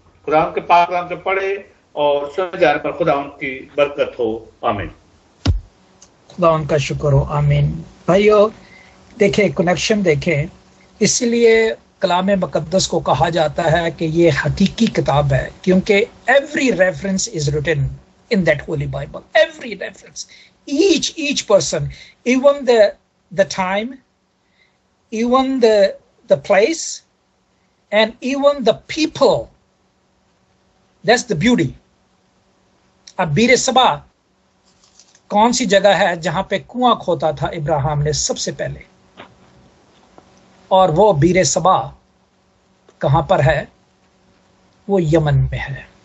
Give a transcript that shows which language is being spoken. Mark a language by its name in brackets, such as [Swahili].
[Urdu] قرآن کے پاک کلام کے پڑھے اور سن جانے پر خدا ان کی برکت ہو. آمین. خدا ان کا شکر ہو. آمین. بھائیو دیکھیں، کنیکشن دیکھیں، اس لیے کلام مقدس کو کہا جاتا ہے کہ یہ حقیقی کتاب ہے، کیونکہ [English] Every reference is written in that holy Bible. Every reference, each person, even the time, even the place, and even the people. That's the beauty. [Urdu] اب بیر سبا کون سی جگہ ہے جہاں پہ کنواں کھوتا تھا ابراہیم نے سب سے پہلے؟ اور وہ بیر سبا کہاں پر ہے؟ وہ یمن میں ہے.